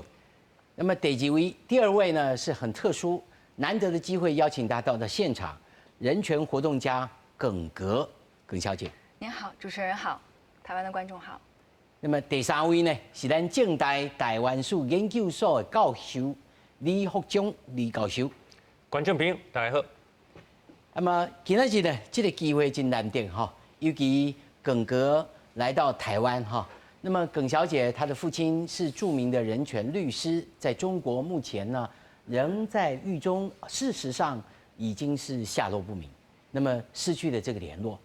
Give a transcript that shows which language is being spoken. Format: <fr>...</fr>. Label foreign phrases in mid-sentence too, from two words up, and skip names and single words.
<zh>那麼第二位呢是很特殊，難得的機會邀請他到了現場，人權活動家耿格，耿小姐。您好，主持人好，台灣的觀眾好。那麼第三位呢是咱政大台灣史研究所的教授李福忠，李教授。觀眾朋友，大家好。那麼今仔日呢，這個機會真難得哈，尤其耿格來到台灣哈。那麼耿小姐她的父親是著名的人權律師，在中國目前呢仍在獄中，事實上已經是下落不明，那麼失去了這個聯絡。</zh>